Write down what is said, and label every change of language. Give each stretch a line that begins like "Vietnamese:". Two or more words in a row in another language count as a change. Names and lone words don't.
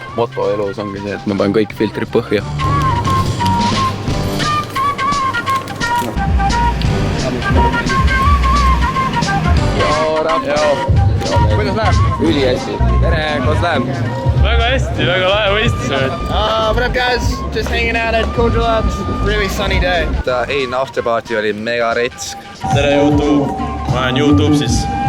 Estonian: Moto elus ongi see, et ma panen kõik filtrid põhja. Kuidas läheb? Üli hästi. Tere, kuidas läheb? Väga hästi, väga lahe võistlus.
English: What up guys? Just hanging out at Cool Deluxe. Really sunny day.
Estonian: Eilne afterparty oli mega rets. Tere YouTube, ma olen YouTube siis.